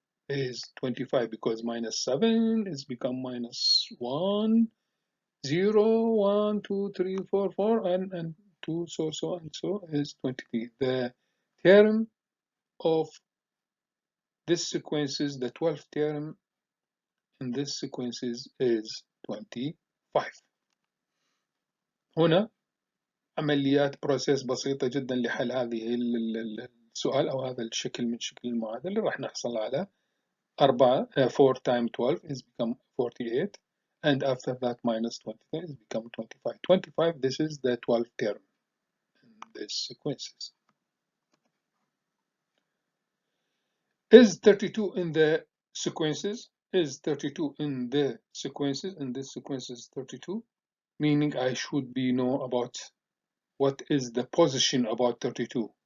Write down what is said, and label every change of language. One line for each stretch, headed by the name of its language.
English: Is 25 because minus 7 is become minus 1, 0, 1, 2, 3, 4, 4, and 2, so and so is 23. The term of this sequences, the 12th term in this sequences is 25.
Arabic: هنا عمليات بروسيس بسيطة جدا لحل هذه السؤال أو هذا الشكل من شكل المعادلة. راح نحصل على
English: 4 times 12 is become 48, and after that minus 23 is become 25. 25, this is the 12th term in these sequences. Is 32 in the sequences is 32 in the sequences, in this sequence is 32, meaning I should be know about what is the position about 32.